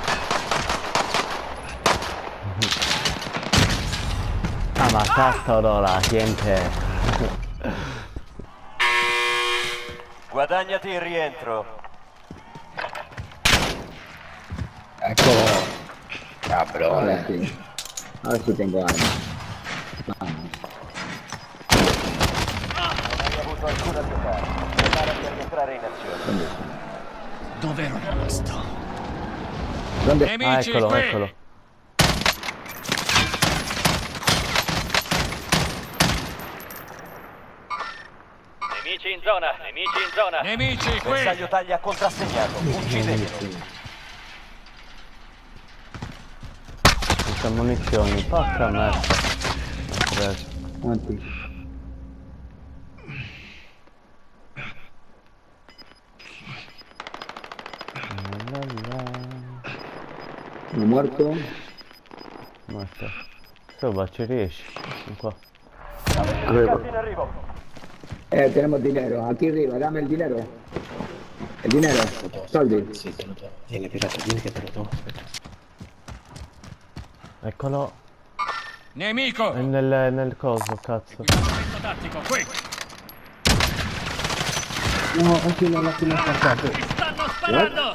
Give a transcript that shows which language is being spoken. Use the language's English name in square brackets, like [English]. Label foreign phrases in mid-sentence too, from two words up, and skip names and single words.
[Italian] Ah, ma cazzo la gente. Guadagnati il rientro. Eccolo. Cabrone. Sì. [Spanish] Ahora sí tengo arma. [Italian] Non hai avuto alcuna pietà. Preparati a rientrare in azione. Dove ero rimasto? ¿Dónde? Ah, Nemici, eccolo, qui! eccolo. Nemici in zona, nemici in zona. Nemici, qui! Bersaglio taglia contrassegnato. Uccidetelo. Queste munizioni, porca merda. Preso. [Spanish] Antes. Uno muerto. [Italian] Morto. Sopra ci riesci. Qua. Carti in arrivo. [Spanish] Tenemos dinero. Aquí arriba, dame el dinero. El dinero. [Italian] Soldi. Sì, te lo do. Vieni, pirata, vieni che te lo do. Aspetta. Eccolo. Nemico! È nel coso, cazzo. Equipaggiamento tattico, qui! No, anche nella finestra qua. Mi stanno sparando!